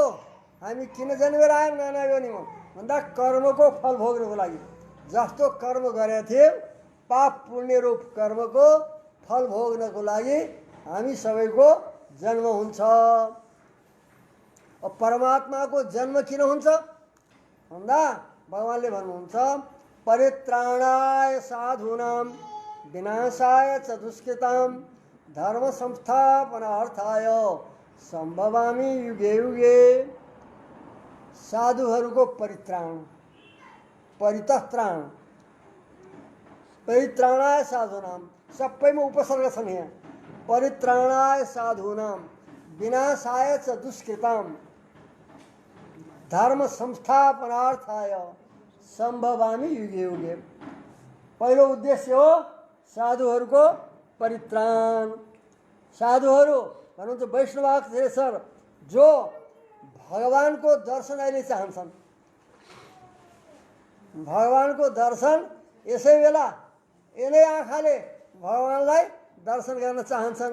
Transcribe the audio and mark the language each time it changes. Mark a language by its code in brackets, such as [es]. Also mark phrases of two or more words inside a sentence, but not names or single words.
[ne] हामी किन जन्मेर आयौँ नाना योनिमा भन्दा कर्मको फल भोग्नको लागि। जस्तो कर्म गरेका थियौँ पाप पुण्य रूप कर्मको फल भोग्नको लागि हामी सबैको जन्म हुन्छ। अब परमात्माको जन्म किन हुन्छ भन्दा भगवानले भन्नुहुन्छ [sa] परित्राणाय साधूनां विनाशाय च दुष्कृतां धर्म संस्थापनार्थाय सम्भवामि युगे युगे। [ne] साधुहरूको परित्राण, परितत्राण, [sa] परित्राणाय साधूनां [ne] सबैमा उपसर्ग छन् यहाँ। [sa] परित्राणाय साधूनां विनाशाय च दुष्कृतां धर्म संस्थापनार्थाय सम्भवामि युगे युगे। [ne] पहिलो उद्देश्य हो साधुहरूको परित्राण। साधुहरू भन्नुहुन्छ वैष्णवाचार्य जो भगवानको दर्शन अहिले चाहन्छन्। भगवानको दर्शन यसै बेला यिनै आँखाले भगवानलाई दर्शन गर्न चाहन्छन्।